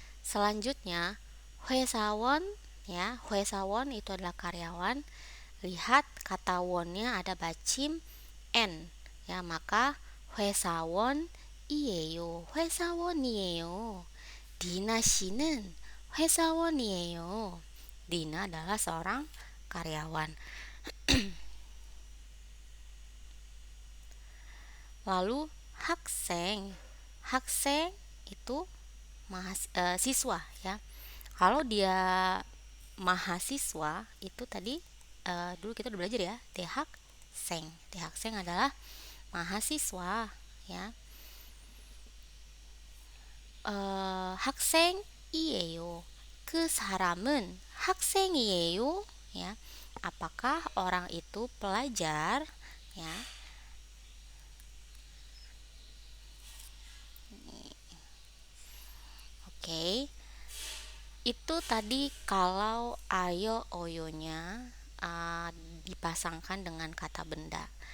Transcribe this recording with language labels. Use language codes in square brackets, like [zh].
[id] Selanjutnya, 회사원 ya, 회사원 itu adalah karyawan. Lihat kata wonnya ada bacim n ya, maka 회사원이에요. [ko] 회사원이에요. 디나 씨는 회사원이에요. [id] Dina adalah seorang karyawan. Lalu 학생. 학생 itu siswa ya. Kalau dia mahasiswa itu tadi dulu kita udah belajar ya, 대학생. 대학생 adalah mahasiswa ya. [ko] 학생이에요. 그 사람은 학생이에요 ya. [id] Apakah orang itu pelajar ya. Oke. Itu tadi kalau ayo oyonya dipasangkan dengan kata benda.